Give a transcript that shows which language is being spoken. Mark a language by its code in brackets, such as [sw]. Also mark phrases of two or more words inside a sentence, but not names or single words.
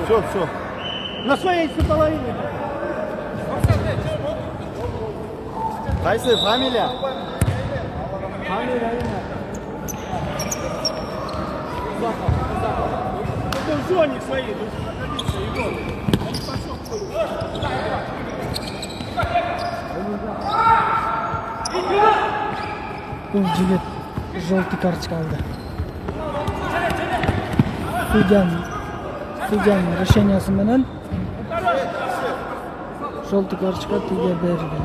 [ru] Все. На своей половине. [ky] Кайсы фамилия? [ru] Это в зоне своей. [ky] Бул жигит [ru] желтый карточка [ky] алды. Судьянын решениясы менен [ru] желтый карточка [ky] тиге берилди.